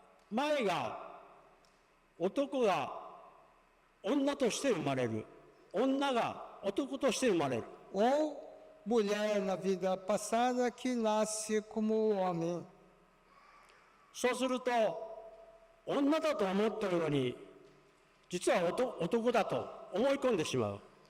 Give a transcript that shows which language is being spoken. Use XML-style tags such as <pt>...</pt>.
<ja>前が男が女として生まれる。女が男として生まれる。</ja> <pt>Ou mulher na vida passada que nasce como homem.</pt> <ja>そうすると女だと思っているのに実は男だと思い込んでしまう。</ja>